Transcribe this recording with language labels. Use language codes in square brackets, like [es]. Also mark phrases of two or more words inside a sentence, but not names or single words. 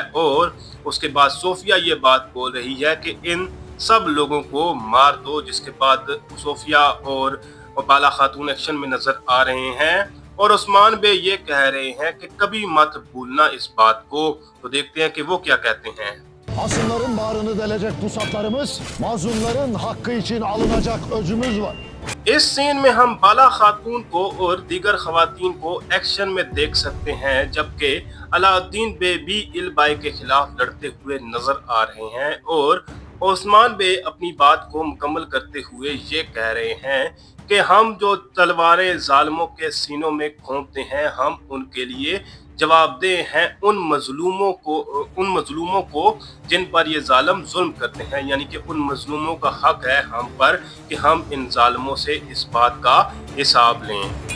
[ur] اور اس کے بعد صوفیہ یہ بات بول رہی ہے کہ ان سب لوگوں کو مار دو، جس کے بعد صوفیہ اور بالا خاتون ایکشن میں نظر آ رہے ہیں اور عثمان بے یہ کہہ رہے ہیں کہ کبھی مت بھولنا اس بات کو. تو دیکھتے ہیں کہ وہ کیا کہتے ہیں. [tr] Asımların bağrını delecek pusatlarımız, mazlumların hakkı için alınacak özümüz var. [ur] اس سین میں ہم بالا خاتون کو اور دیگر خواتین کو ایکشن میں دیکھ سکتے ہیں، جبکہ علاءالدین بے بھی البائی کے خلاف لڑتے ہوئے نظر آ رہے ہیں اور عثمان بے اپنی بات کو مکمل کرتے ہوئے یہ کہہ رہے ہیں کہ ہم جو تلواریں ظالموں کے سینوں میں گھونپتے ہیں ہم ان کے لیے جوابدہ ہیں ان مظلوموں کو جن پر یہ ظالم ظلم کرتے ہیں، یعنی کہ ان مظلوموں کا حق ہے ہم پر کہ ہم ان ظالموں سے اس بات کا حساب لیں.